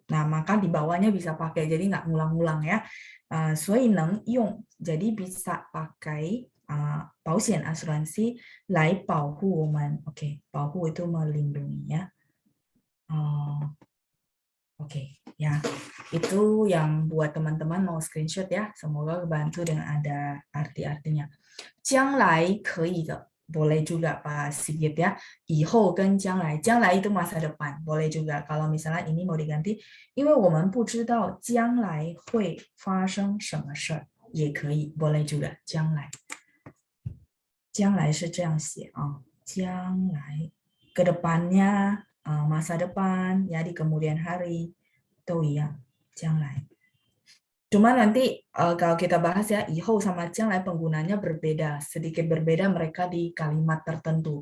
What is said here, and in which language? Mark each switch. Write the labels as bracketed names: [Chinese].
[Indonesian] Nah, maka di bawahnya bisa pakai, jadi nggak ngulang-ngulang ya. [Chinese] 所以能用 [Indonesian] jadi bisa pakai [Chinese] 保险 asuransi 来保护我们. [Indonesian] Oke, 保护 itu melindungi ya. Oke, ya. Itu yang buat teman-teman mau screenshot ya. Semoga kebantu dengan ada arti-artinya. [Chinese] 将来可以的 [Indonesian] boleh juga Pak Sigit ya. [Chinese] 以后跟将来 [Indonesian] itu masa depan, boleh juga. Kalau misalnya ini mau diganti, [Chinese] 因为我们不知道将来会发生什么事也可以, [Indonesian] boleh juga [Chinese] 将来将来是这样写啊，将来 [Indonesian] ke depannya, masa depan, ya di kemudian hari, [Chinese] 都一样，将来。 [Indonesian] Cuma nanti kalau kita bahas ya, 以后 sama 将来 penggunanya berbeda, sedikit berbeda mereka di kalimat tertentu.